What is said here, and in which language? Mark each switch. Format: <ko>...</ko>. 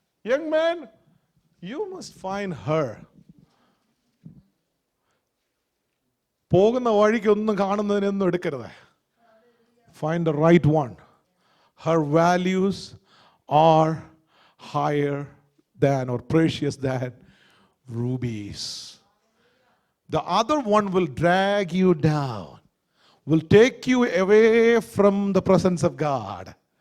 <en>Young man, you must find her.</en> <ml>പോകുന്ന വഴിക്ക് ഒന്നും കാണുന്നതിനൊന്നും എടുക്കരുത്.</ml> <en>Find the right one. Her values are higher than or precious than rubies. The other one will drag you down, will take you away from the presence of God.</en>